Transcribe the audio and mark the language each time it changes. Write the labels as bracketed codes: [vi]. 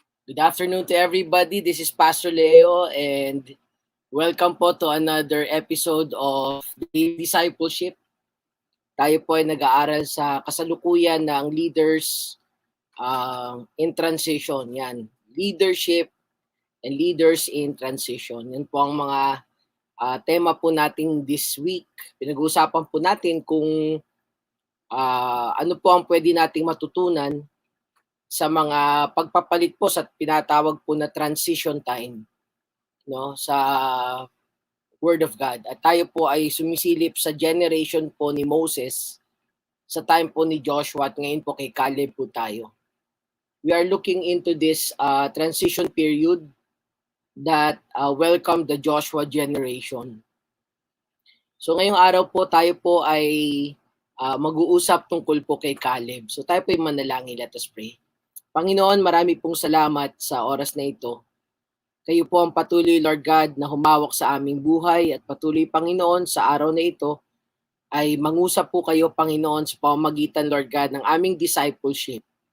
[en] Good afternoon to everybody. This is Pastor Leo and welcome po to another episode of Daily Discipleship. [tl] Tayo po ay nag-aaral sa kasalukuyan ng [en] leaders in transition. Yan, leadership and leaders in transition. [tl] Yan po ang mga tema po natin [en] this week. [tl] Pinag-uusapan po natin kung ano po ang pwede nating matutunan sa mga pagpapalit po sa pinatawag po na transition time, no, sa [en] Word of God. [tl] At tayo po ay sumisilip sa generation po ni Moses, sa time po ni Joshua, at ngayon po kay Caleb po tayo. [en] We are looking into this transition period that welcomed the Joshua generation. [tl] So ngayong araw po tayo po ay mag-uusap tungkol po kay Caleb. So tayo po ay manalangin. [en] Let us pray. [tl] Panginoon, marami pong salamat sa oras na ito. Kayo po ang patuloy, Lord God, na humawak sa aming buhay at patuloy, Panginoon, sa araw na ito ay mangusap po kayo, Panginoon, sa pamamagitan, Lord God, ng aming discipleship.